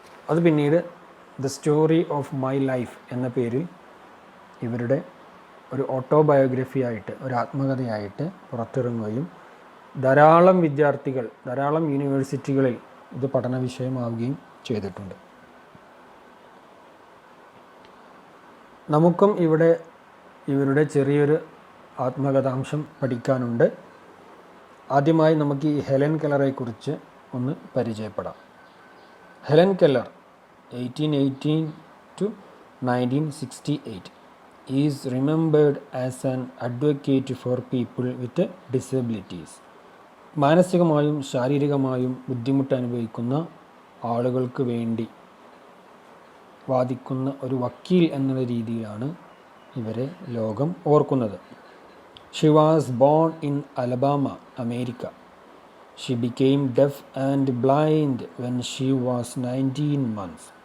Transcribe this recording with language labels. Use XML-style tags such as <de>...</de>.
<ml>അത് പിന്നീട് the story of my life എന്ന പേരിൽ ഇവരുടെ ഒരു ഓട്ടോബയോഗ്രഫി ആയിട്ട്, ഒരു ആത്മകഥയായിട്ട് പുറത്തിറങ്ങുകയും ധാരാളം വിദ്യാർത്ഥികൾ, ധാരാളം യൂണിവേഴ്സിറ്റികളിൽ ഇത് പഠന വിഷയമാവുകയും ചെയ്തിട്ടുണ്ട്. നമുക്കും ഇവിടെ ഇവരുടെ ചെറിയൊരു ആത്മകഥാംശം പഠിക്കാനുണ്ട്. ആദ്യമായി നമുക്ക് ഈ ഹെലൻ കെല്ലറെക്കുറിച്ച് ഒന്ന് പരിചയപ്പെടാം.</ml> <en>Helen Keller 1818 to 1968 is remembered as an advocate for people with disabilities.</en> <ml>മാനസികമായും ശാരീരികമായും ബുദ്ധിമുട്ട് അനുഭവിക്കുന്ന ആളുകൾക്ക് വേണ്ടി വാദിക്കുന്ന ഒരു വക്കീൽ എന്ന രീതിയിലാണ് ഇവരെ ലോകം ഓർക്കുന്നത്.</ml> <en>She was born in Alabama, America. She became deaf and blind when she was 19 months.</en>